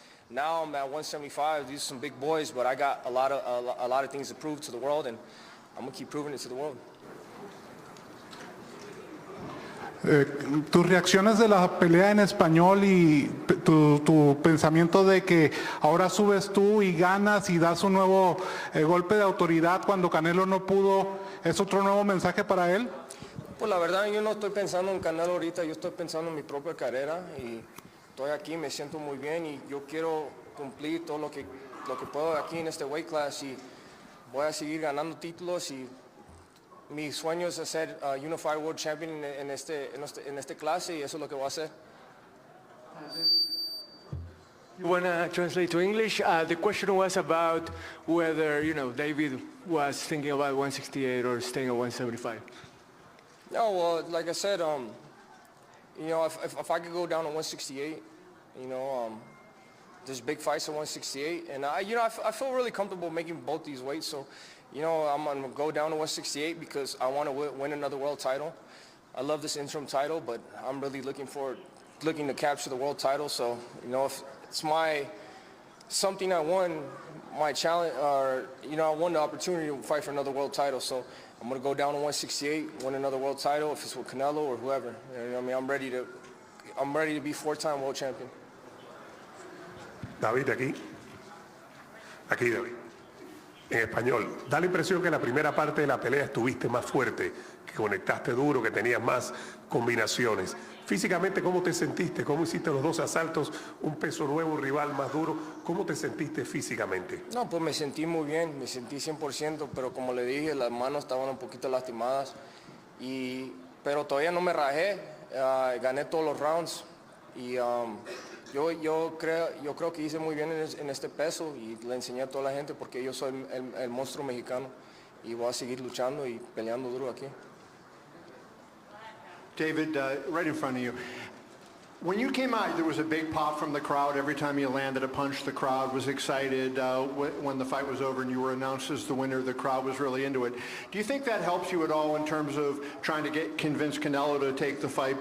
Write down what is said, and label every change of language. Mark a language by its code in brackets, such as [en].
[en] Now I'm at 175. These are some big boys, but I got a lot of things to prove to the world, and I'm going to keep proving it to the world. [es] Tus reacciones de la pelea en español y tu pensamiento de que ahora subes tú y ganas y das un nuevo golpe de autoridad cuando Canelo no pudo, ¿es otro nuevo mensaje para él? Pues la verdad yo no estoy pensando en Canelo ahorita, yo estoy pensando en mi propia carrera y estoy aquí, me siento muy bien y yo quiero cumplir todo lo que puedo aquí en este [en] weight class [es] y voy a seguir ganando títulos y mi sueño es ser [en] Unified World Champion [es] en este clase y eso es lo que voy a hacer. [en] You want to translate to English? The question was about whether, David was thinking about 168 or staying at 175. No, well, like I said, if I could go down to 168, there's big fights at 168, and I feel really comfortable making both these weights. So, I'm gonna go down to 168 because I want to win another world title. I love this interim title, but I'm really looking to capture the world title. So, if it's something I won, my challenge, or I won the opportunity to fight for another world title. So I'm gonna go down to 168, win another world title, if it's with Canelo or whoever. You know what I mean? I'm ready to be 4-time world champion. [es] David, aquí, David. En español, da la impresión que en la primera parte de la pelea estuviste más fuerte, que conectaste duro, que tenías más combinaciones. Físicamente, ¿cómo te sentiste? ¿Cómo hiciste los 2 asaltos? Un peso nuevo, un rival más duro. ¿Cómo te sentiste físicamente? No, pues me sentí muy bien, me sentí 100%, pero como le dije, las manos estaban un poquito lastimadas. Pero todavía no me rajé, gané todos los rounds. Y yo creo que hice muy bien en este peso y le enseñé a toda la gente porque yo soy el monstruo mexicano y voy a seguir luchando y peleando duro aquí. [en] David, right in front of you. When you came out, there was a big pop from the crowd. Every time you landed a punch, the crowd was excited. When the fight was over and you were announced as the winner, the crowd was really into it. Do you think that helps you at all in terms of trying to convince Canelo to take the fight?